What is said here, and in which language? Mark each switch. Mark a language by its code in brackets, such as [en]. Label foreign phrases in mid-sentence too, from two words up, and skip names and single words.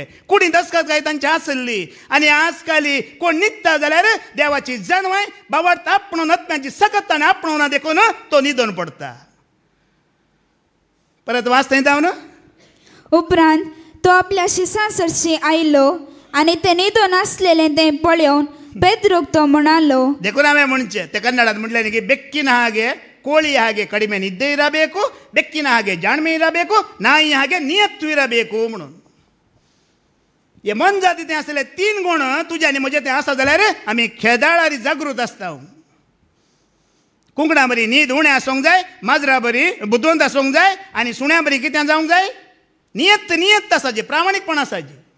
[kok] कुडी दसकत काय तांची आसली. आनी आजकाली कोण न्हिदता जाल्यार देवाची जणवाय बावडता आपणून आत्म्याची सकत ताणें आपणून देखून तो न्हिदोन पडटा. परत वाचता जावन उपरांत तो आपल्या शिसांसरशी आयलो आनी ते न्हिदोन आसलेले ते पळोवन पेद्रोक तो म्हणालो. देखून हांवें म्हणचे ते कन्नडांत म्हटलें न्ही की [kn] ಬೆಕ್ಕಿನ ಹಾಗೆ ಕೋಳಿ ಹಾಗೆ ಕಡಿಮೆ ನಿದ್ದೆ ಇರಬೇಕು, ಬೆಕ್ಕಿನ ಹಾಗೆ ಜಾಣ್ಮೆ ಇರಬೇಕು, ನಾಯಿ ಹಾಗೆ ನಿಯತ್ತು ಇರಬೇಕು म्हणून. [kok] हे मन जाती ते असले 3 गुण तुझ्या आनी म्हजे ते आसा जाल्यार आमी खेदाळ जागृत आसता. कुंकडां बरी न्हीद उणें आसूंक जाय, माजरां बरी बुदवंत आसूंक जाय आनी सुण्या बरी कितें जावंक जाय, नियत आसाची, प्रामाणीकपण आसाची.